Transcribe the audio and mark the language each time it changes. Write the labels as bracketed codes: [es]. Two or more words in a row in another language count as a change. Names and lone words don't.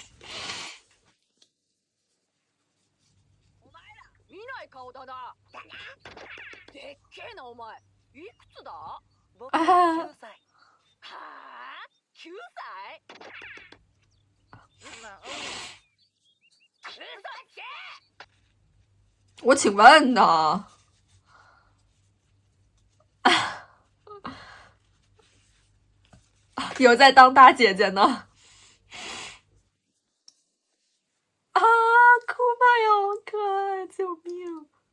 [ja] 見ない顔だな。でっけえなお前。いくつだ？僕9歳。はあ？9歳？9歳？ [zh] 我请问呢？有在当大姐姐呢。啊，库玛呀，好可爱，救命！